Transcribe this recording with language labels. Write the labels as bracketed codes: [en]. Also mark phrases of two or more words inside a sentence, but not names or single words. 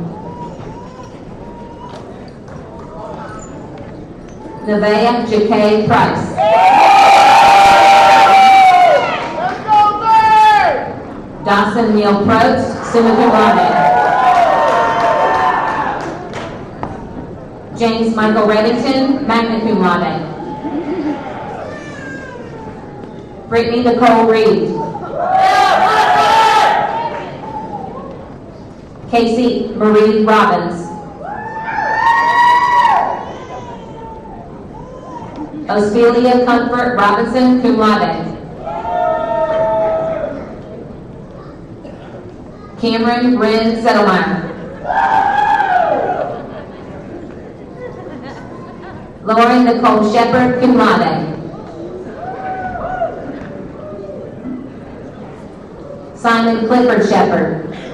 [en] Nevaeh Jacay Price. Dawson Neil Probst, [la] summa cum laude. [en] James Michael Reddington, [la] magna cum laude. [en] Brittany Nicole Reed. Casey Marie Robbins. Ospelia Comfort Robinson, [la] cum laude. [en] Cameron Wren Zettelmeyer. Lauren Nicole Shepherd, [la] cum laude. [en] Simon Clifford Shepherd.